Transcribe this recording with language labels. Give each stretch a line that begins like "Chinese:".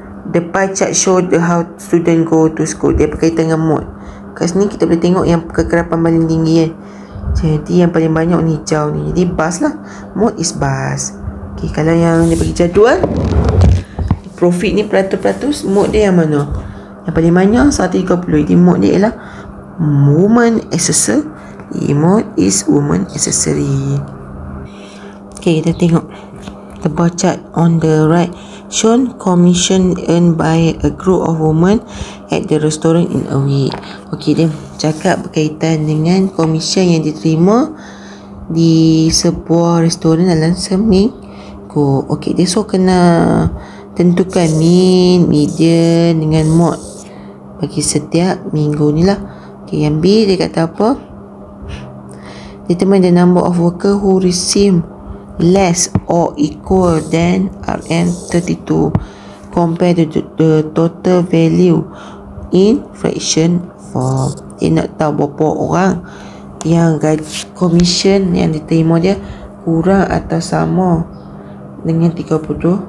English: The pie chart show the how student go to school.
Malay: Dia berkaitan dengan mode. Kat sini kita boleh tengok yang kegerapan paling tinggi kan. Jadi yang paling banyak ni hijau ni. Jadi bus lah.
English: Mode is bus.
Malay: Okay, kalau yang dia bagi jadual, profit ni peratus-peratus, mode dia yang mana? Yang paling banyak 130. Jadi mode dia ialah woman accessory.
English: Mode is woman accessory. Okay,
Malay: kita tengok
English: the bar chart on the right shown commission earned by a group of women at the restaurant in a week.
Malay: Okey, dia cakap berkaitan dengan komisen yang diterima di sebuah restoran dalam seminggu. Okey, dia so kena tentukan mean, median dengan mode bagi setiap minggu ni lah. Okey, yang B dia kata apa?
English: Determine the number of worker who receive less or equal than RM32 compare the total value in fraction form.
Malay: Dia nak tahu berapa orang yang gaji komisen yang diterima dia kurang atau sama dengan RM32.